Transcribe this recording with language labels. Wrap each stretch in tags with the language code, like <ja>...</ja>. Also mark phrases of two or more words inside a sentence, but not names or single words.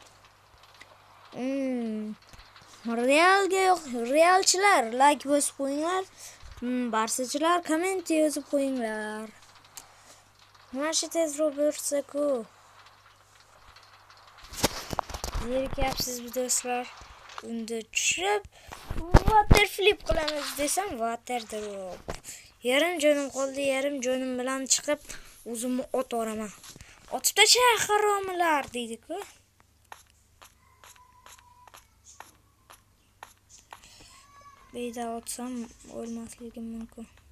<uz>Realchilar like bosib qo'yinglar. Barsachilar komment yozib qo'yinglar. Mana shu tezroq bo'lsa-ku. Zerikayapsiz do'stlar. Unda tushib</uz> <en>water flip</en> <uz>qilamiz desam,</uz> <en>water drop.</en> <uz>Yarim jonim qoldi, yarim jonim bilan chiqib o'zimni ot oraman. Otib tasha haromlar deydi-ku. Beyda otsam o'lmasligim mumkin.</uz>